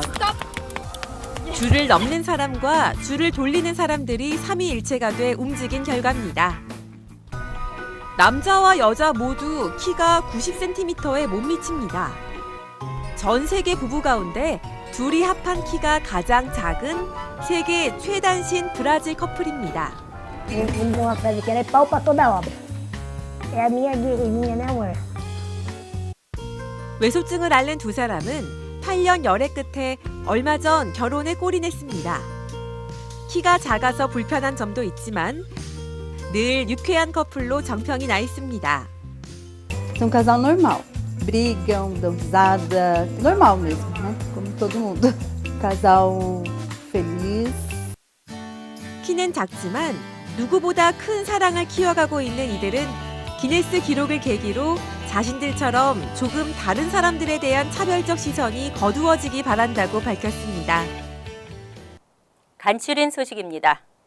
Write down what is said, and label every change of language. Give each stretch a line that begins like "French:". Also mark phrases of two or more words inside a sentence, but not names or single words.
Korean: 줄을 넘는 사람과 줄을 돌리는 사람들이 삼위일체가 돼 움직인 결과입니다. 남자와 여자 모두 키가 90cm에 못 미칩니다. 전 세계 부부 가운데 둘이 합한 키가 가장 작은 세계 최단신 브라질 커플입니다.
Portuguese: Ele uma pedra que era pau pra toda obra. É a minha guerreirinha, né, amor?
Korean: 외소증을 앓는 두 사람은 8년 열애 끝에 얼마 전 결혼에 골인했습니다. 키가 작아서 불편한 점도 있지만 늘 유쾌한 커플로 정평이 나 있습니다.
Portuguese: É um casal normal. Brigam, dão risada, normal mesmo, né? Como todo mundo. Casal feliz.
Korean: 키는 작지만 누구보다 큰 사랑을 키워가고 있는 이들은 기네스 기록을 계기로 자신들처럼 조금 다른 사람들에 대한 차별적 시선이 거두어지기 바란다고 밝혔습니다. 간추린 소식입니다.